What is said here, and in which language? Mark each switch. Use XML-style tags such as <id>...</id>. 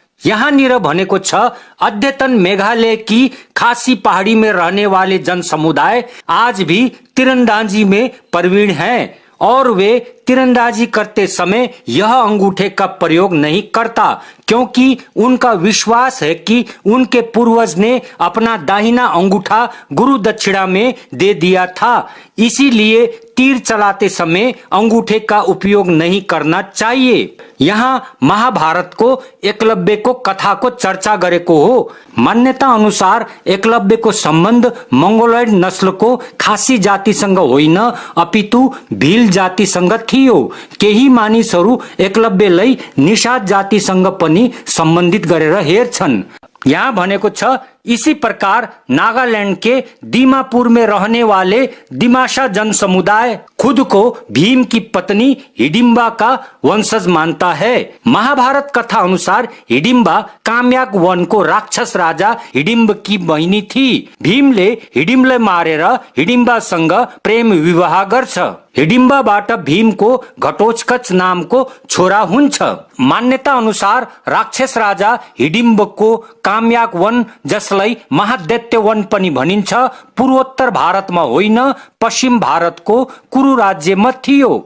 <ne>यहाँनिर भनेको छ,</ne> <hi>अद्यतन मेघालय की खासी पहाड़ी में रहने वाले जन समुदाय आज भी तीरंदाजी में प्रवीण हैं और वे तीरंदाजी करते समय यह अंगूठे का प्रयोग नहीं करता क्योंकि उनका विश्वास है कि उनके पूर्वज ने अपना दाहिना अंगूठा गुरु दक्षिणा में दे दिया था, इसीलिए तीर चलाते समय अंगूठे का उपयोग नहीं करना चाहिए।</hi> <ne>यहाँ महाभारत को एकलव्य को कथा को चर्चा गरेको हो। मान्यता अनुसार एकलव्य को संबंध मंगोलॉइड नस्ल को खासी जातिसँग होइन अपितु भील जातिसँग थियो। केही मानिसहरू एकलव्यलाई निषाद जातिसँग पनि सम्बन्धित गरेर हेर्छन्। यहाँ भनेको छ,</ne> <hi>इसी प्रकार नागालैंड के दीमापुर में रहने वाले दिमासा जन समुदाय खुद को भीम की पत्नी हिडिंबा का वंशज मानता है।</hi> <ne>महाभारत कथा अनुसार हिडिंबा काम्याक वन को राक्षस राजा हिडिंब की बहिनी थी। भीमले हिडिंबलाई मारेर हिडिंबासँग प्रेम विवाह गर्छ। हिडिंबाबाट भीमको घटोत्कच नामको छोरा हुन्छ। मान्यता अनुसार राक्षस राजा हिडिंबको काम्याक वन जसलाई महादैत्य वन पनि भनिन्छ पूर्वोत्तर भारतमा होइन पश्चिम भारतको कुरु राज्यमा थियो।</ne>